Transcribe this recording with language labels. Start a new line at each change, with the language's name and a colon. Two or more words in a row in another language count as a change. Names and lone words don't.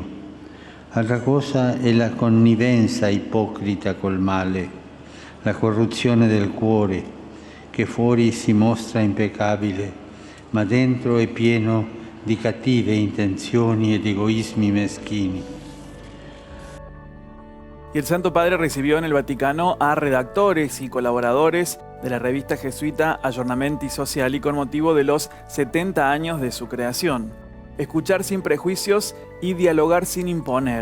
Italian: Altra cosa è la connivenza ipocrita col male, la corruzione del cuore, che fuori si mostra impeccabile, ma dentro è pieno di cattive intenzioni ed egoismi meschini.
Spanish: Y el Santo Padre recibió en el Vaticano a redactores y colaboradores de la revista jesuita Aggiornamenti Sociali con motivo de los 70 años de su creación. Escuchar sin prejuicios y dialogar sin imponer.